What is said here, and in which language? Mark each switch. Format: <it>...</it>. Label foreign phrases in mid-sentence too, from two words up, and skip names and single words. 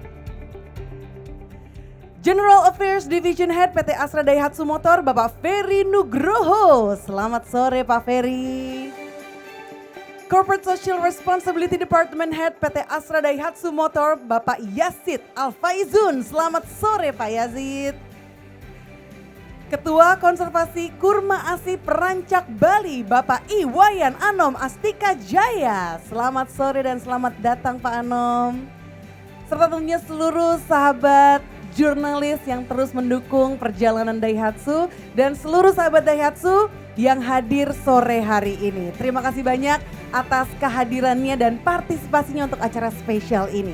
<en>General Affairs Division Head</en> <id>PT Astra Daihatsu Motor, Bapak Ferry Nugroho. Selamat sore Pak Ferry.</id> <en>Corporate Social Responsibility Department Head</en> <id>PT Astra Daihatsu Motor, Bapak Yazid Alfaizun. Selamat sore Pak Yazid. Ketua Konservasi Kurma Asih Perancak Bali, Bapak Iwayan Anom Astika Jaya. Selamat sore dan selamat datang Pak Anom. Serta tentunya seluruh sahabat jurnalis yang terus mendukung perjalanan Daihatsu dan seluruh sahabat Daihatsu yang hadir sore hari ini. Terima kasih banyak atas kehadirannya dan partisipasinya untuk acara spesial ini.</id>